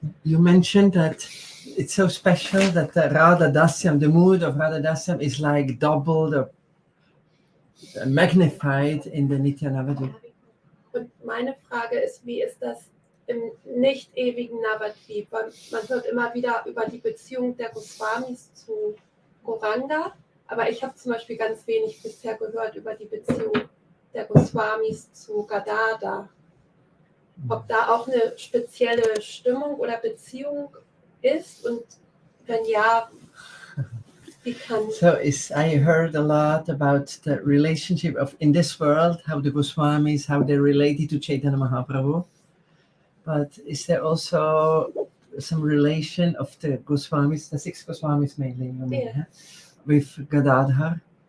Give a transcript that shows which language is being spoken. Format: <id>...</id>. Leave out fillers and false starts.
<en>You mentioned that it's so special that the Radha Dasyam, the mood of Radha Dasyam is like doubled or magnified in the Nitya Navadvip.</en> <de>Und meine Frage ist, wie ist das im nicht ewigen Navadvip? Weil man hört immer wieder über die Beziehung der Goswamis zu Gauranga, aber ich habe zum Beispiel ganz wenig bisher gehört über die Beziehung der Goswamis zu Gadadhara. Ob da auch eine spezielle Stimmung oder Beziehung ist und wenn ja, wie kann...</de> <en>So I heard a lot about the relationship of in this world, how the Goswamis, how they related to Chaitanya Mahaprabhu. But is there also some relation of the Goswamis, the 6 Goswamis mainly, you mean, Yeah. with Gadadhara?</en>